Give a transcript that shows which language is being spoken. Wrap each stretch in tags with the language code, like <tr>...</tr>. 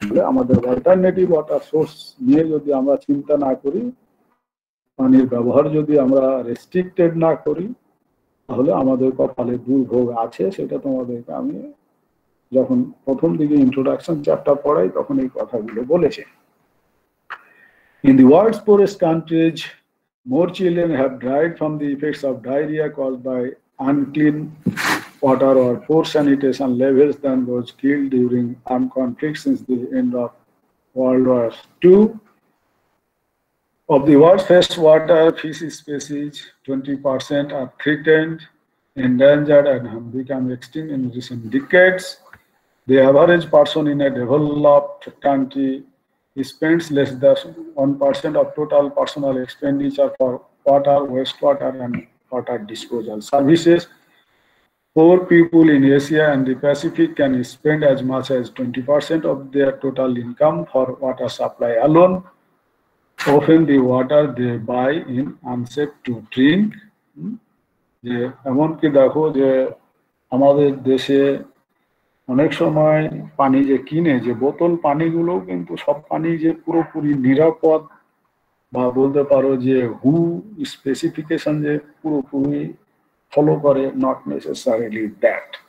<bn>আমাদের alternative water source নিয়ে যদি আমরা চিন্তা না করি, পানির ব্যবহার যদি আমরা রেস্ট্রিক্টেড না করি, তাহলে আমাদের কপালে দুর্ভোগ আছে। সেটা তোমাদেরকে আমি যখন প্রথম দিকে ইন্ট্রোডাকশন চ্যাপ্টার পড়াই তখন এই কথাগুলো বলেছে।</bn> <en>In the world's poorest countries, more children have died from the effects of diarrhea caused by unclean water or poor sanitation levels than those killed during armed conflicts since the end of World War II. Of the world's freshwater fish species, 20% are threatened, endangered, and have become extinct in recent decades. The average person in a developed country spends less than 1% of total personal expenditure for water, wastewater, and water disposal services. Poor people in Asia and the Pacific can spend as much as 20% of their total income for water supply alone. Often the water they buy in unsafe to drink.</en> <bn>যে এমনকি দেখো যে আমাদের দেশে অনেক সময় পানি যে কিনে, যে বোতল পানিগুলো কিন্তু সব পানি যে পুরোপুরি নিরাপদ, বা বলতে পারো যে হু স্পেসিফিকেশন যে পুরোপুরি ফলো করে,</bn> <en>Not necessarily that.</en>